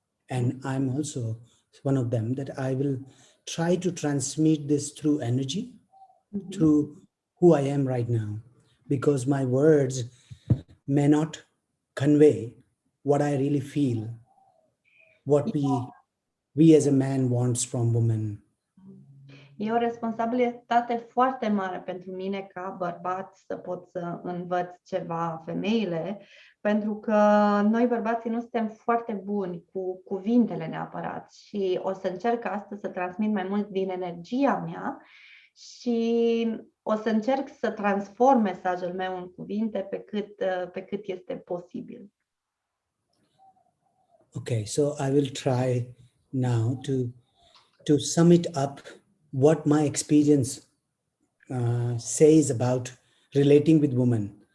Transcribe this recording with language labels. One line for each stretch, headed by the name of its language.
English: And I'm also one of them, that I will try to transmit this through energy, through who I am right now, because my words may not convey what I really feel, what we as a man wants from women.
Romanian: E o responsabilitate foarte mare pentru mine ca bărbat să pot să învăț ceva femeile, pentru că noi bărbații nu suntem foarte buni cu cuvintele neapărat și o să încerc astăzi să transmit mai mult din energia mea și o să încerc să transform mesajul meu în cuvinte pe cât este posibil.
English: Okay, so I will try now to sum it up what my experience says about relating with women.